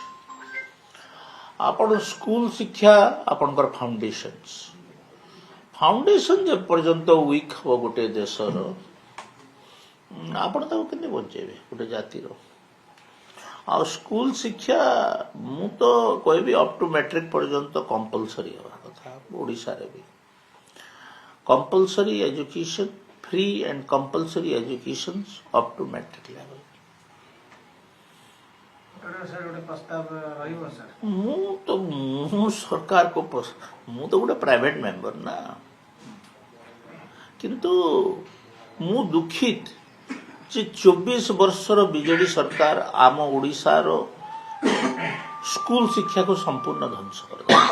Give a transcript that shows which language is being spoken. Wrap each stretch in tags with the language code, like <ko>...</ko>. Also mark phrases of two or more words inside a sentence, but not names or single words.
<or>ଆପଣ ସ୍କୁଲ ଶିକ୍ଷା ଆପଣଙ୍କର ଫାଉଣ୍ଡେସନ ଯେ ପର୍ଯ୍ୟନ୍ତ ୱିକ୍ ହବ ଗୋଟେ ଦେଶର, ଆପଣ ତାକୁ କେମିତି ବଞ୍ଚେଇବେ ଗୋଟେ ଜାତିର? ଆଉ ସ୍କୁଲ ଶିକ୍ଷା ମୁଁ ତ କହିବି</or> <en>up to matric</en> <or>ପର୍ଯ୍ୟନ୍ତ କମ୍ପଲସରି ହେବା କଥା। ଓଡ଼ିଶାରେ ବି</or> <en>compulsory education, free and compulsory education up to matric level.</en> <or>ମୁଁ ସରକାର को ମୁଁ ତ ଗୋଟେ</or> <en>private member</en> <or>ନା, କିନ୍ତୁ ମୁଁ ଦୁଃଖିତ ଯେ 24 ବର୍ଷର ବିଜେଡି ସରକାର ଆମ ଓଡ଼ିଶାର ସ୍କୁଲ ଶିକ୍ଷାକୁ ସମ୍ପୂର୍ଣ୍ଣ ଧ୍ୱଂସ କରିଦେଇଛି।</or>